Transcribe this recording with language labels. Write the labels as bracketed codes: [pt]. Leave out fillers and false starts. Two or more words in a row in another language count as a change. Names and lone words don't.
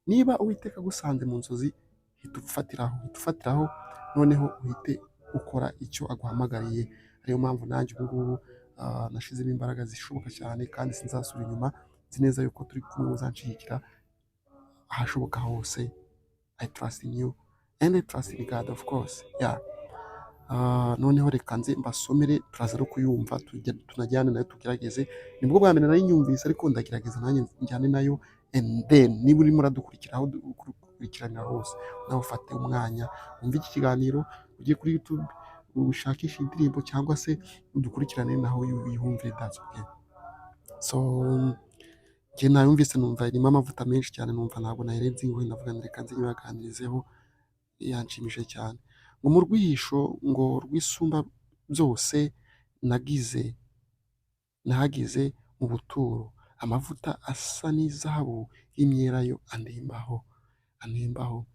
[rw] niba Uwiteka agusanze mu nzozi, hita ufatiraho, noneho uhite ukora icyo aguhamagariye. Ariyo mpamvu nanjye ubu ngubu nashyizemo imbaraga zishoboka cyane kandi sinzasubira inyuma, nzi neza yuko turi kumwe uzanshyigikira ahashoboka hose. [en] I trust in you and I trust in God of course. Yeah. [rw] Noneho reka nze mbasomere, turaza no kuyumva tunajyane nayo tugerageze. Nibwo bwa mbere nari nyumvise ariko ndagerageza nanjye njyane nayo, [en] and then [rw] niba urimo uradukurikira aho dukurikiranira hose, nawe ufate umwanya wumve iki kiganiro, ujye kuri YouTube ushakishe indirimbo cyangwa se udukurikirane naho uyihumvire, [en] that's okay. [rw] So njye nayumvise numva irimo amavuta menshi cyane, numva ntabwo nayirenze ingohe, ndavuga ngo reka nze nyibaganirizeho, yanshimishije cyane. Ngo mu rwihisho ngo rw'isumba byose nahagize mu buturo, amavuta asa n'izahabu y'imyelayo anembaho.